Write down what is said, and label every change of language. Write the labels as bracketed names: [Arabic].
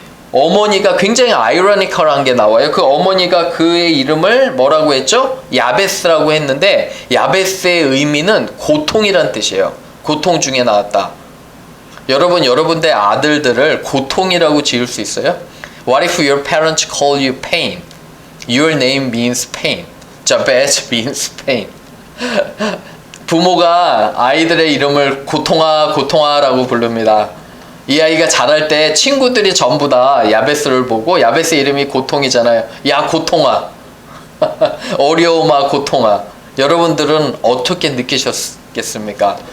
[Korean] 어머니가 굉장히 아이러니컬한 게 나와요. 그 어머니가 그의 이름을 뭐라고 했죠? 야베스라고 했는데 야베스의 의미는 고통이란 뜻이에요. 고통 중에 나왔다. 여러분들의 아들들을 고통이라고 지을 수 있어요? [English] What if your parents call you pain? Your name means pain. Jabez means pain. [Korean] 부모가 아이들의 이름을 고통아라고 부릅니다. 이 아이가 자랄 때 친구들이 전부 다 야베스를 보고, 야베스 이름이 고통이잖아요. 야 고통아. 어려움아 고통아. 여러분들은 어떻게 느끼셨겠습니까?